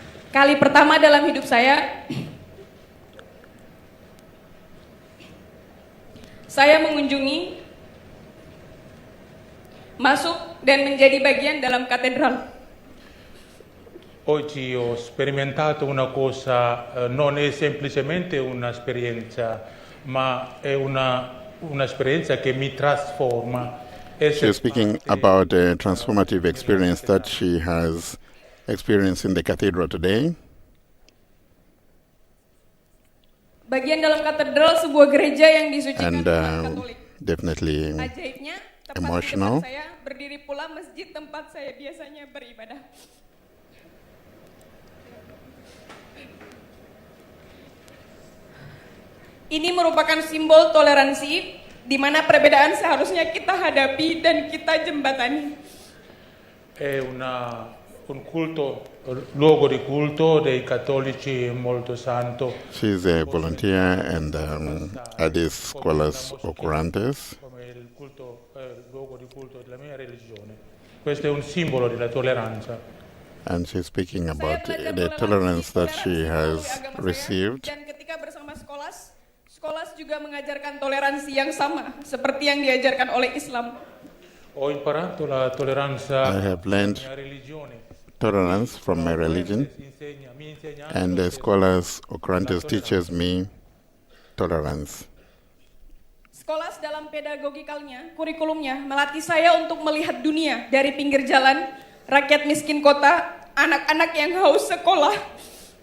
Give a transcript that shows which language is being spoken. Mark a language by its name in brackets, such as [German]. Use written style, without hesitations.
[Indonesian] Kali pertama dalam hidup saya mengunjungi, masuk dan menjadi bagian dalam katedral. [Italian] Oggi ho sperimentato una cosa, non è semplicemente un'esperienza, ma è un'esperienza che mi trasforma. [English] she is speaking about a transformative experience that she has experienced in the cathedral today. [Indonesian] Bagian dalam katedral sebuah gereja yang disucikan [English] And [Indonesian] Katolik. [English] definitely [Indonesian] Ajaibnya, tepat [English] emotional. [Indonesian] di depan saya berdiri pula masjid tempat saya biasanya beribadah. Ini merupakan simbol toleransi di mana perbedaan seharusnya kita hadapi dan kita jembatani. [Italian] È un culto, luogo di culto dei cattolici molto santo. [English] She is a volunteer and at these Escolas Ocurantes. [Italian] Come il culto, luogo di culto della mia religione. Questo è un simbolo della tolleranza. [English] And she's speaking about the tolerance that she has received. [Indonesian] Dan ketika bersama Skolas juga mengajarkan toleransi yang sama seperti yang diajarkan oleh Islam. [Italian] Ho imparato la tolleranza [English] I have learned [Italian] della mia religione. [English] tolerance from my religion, and the Escolas Ocurantes teaches me tolerance. [Indonesian] Skolas dalam pedagogikalnya, kurikulumnya melatih saya untuk melihat dunia dari pinggir jalan, rakyat miskin kota, anak-anak yang haus sekolah,